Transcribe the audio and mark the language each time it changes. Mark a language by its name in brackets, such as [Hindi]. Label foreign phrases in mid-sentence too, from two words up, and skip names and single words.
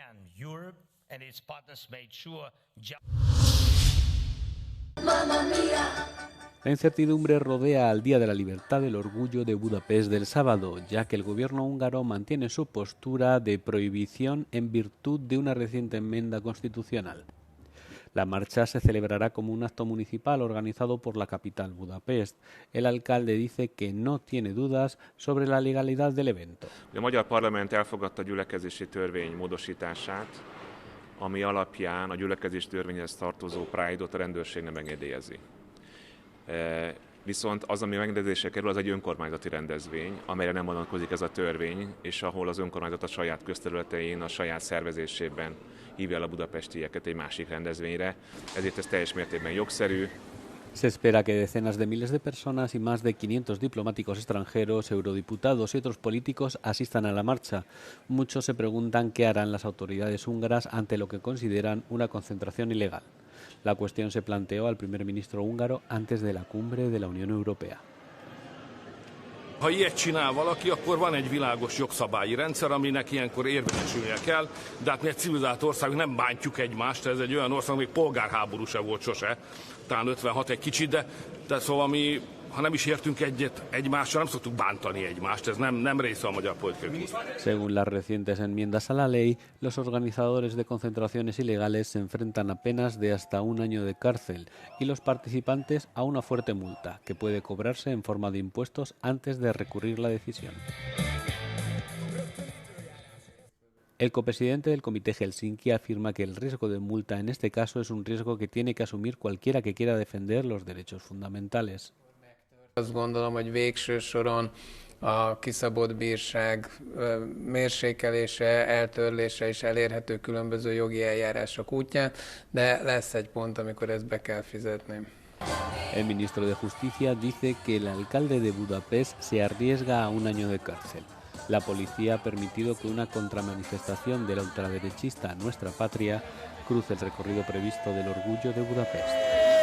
[Spanish] La incertidumbre rodea al Día de la Libertad del Orgullo de Budapest del sábado, ya que el gobierno húngaro mantiene su postura de prohibición en virtud de una reciente enmienda constitucional. La marcha se celebrará como un acto municipal organizado por la capital, Budapest. El alcalde dice que no tiene dudas sobre la legalidad del evento. [Hungarian] A magyar parlament elfogadta a gyülekezési törvény módosítását, ami alapján a gyülekezési törvényhez tartozó Pride-ot a rendőrség nem engedélyezi. Viszont az, ami megrendezésre kerül, az egy önkormányzati rendezvény, amelyre nem vonatkozik ez a törvény, és ahol az önkormányzat a saját közterületein, a saját szervezésében hívja el a budapestieket egy másik rendezvényre. Ezért ez teljes mértékben jogszerű. [Spanish] Se espera que decenas de miles de personas y más de 500 diplomáticos extranjeros, eurodiputados y otros políticos asistan a la marcha. Muchos se preguntan qué harán las autoridades húngaras ante lo que consideran una concentración ilegal. La cuestión se planteó al primer ministro húngaro antes de la cumbre de la Unión Europea. [Hungarian] Ha ilyet csinál valaki, akkor van egy világos jogszabályi rendszer, aminek ilyenkor érvényesülnie kell, de hát mi egy civilizált ország, nem bántjuk egymást, ez egy olyan ország, még polgárháború se volt sose, talán 56 egy kicsit, de szóval mi, ha nem is értünk egyet egymással, nem szoktuk bántani egymást, ez nem része a magyar politikai. [Spanish] Según las recientes enmiendas a la ley, los organizadores de concentraciones ilegales se enfrentan a penas de hasta 1 año de cárcel y los participantes a una fuerte multa, que puede cobrarse en forma de impuestos antes de recurrir la decisión. El copresidente del Comité Helsinki afirma que el riesgo de multa en este caso es un riesgo que tiene que asumir cualquiera que quiera defender los derechos fundamentales. [Hungarian] Azt gondolom, hogy végső soron a kiszabott bírság mérsékelése, eltörlése is elérhető különböző jogi eljárások útján, de lesz egy pont, amikor ezt be kell fizetni. [Spanish] El ministro de Justicia dice que el alcalde de Budapest se arriesga a 1 año de cárcel. La policía ha permitido que una contramanifestación de la ultraderechista Nuestra Patria cruce el recorrido previsto del orgullo de Budapest.